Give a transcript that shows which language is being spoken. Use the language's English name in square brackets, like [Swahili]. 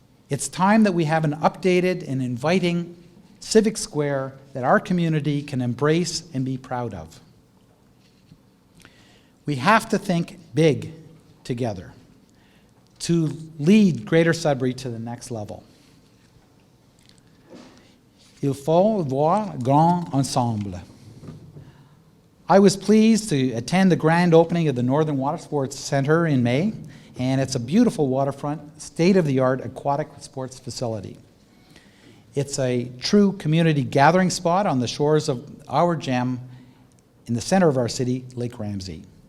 [English] It's time that we have an updated and inviting civic square that our community can embrace and be proud of. We have to think big together to lead Greater Sudbury to the next level. [French] Il faut voir grand ensemble. [English] I was pleased to attend the grand opening of the Northern Water Sports Centre in May, and it's a beautiful waterfront, state-of-the-art aquatic sports facility. It's a true community gathering spot on the shores of our gem in the center of our city, Lake Ramsey.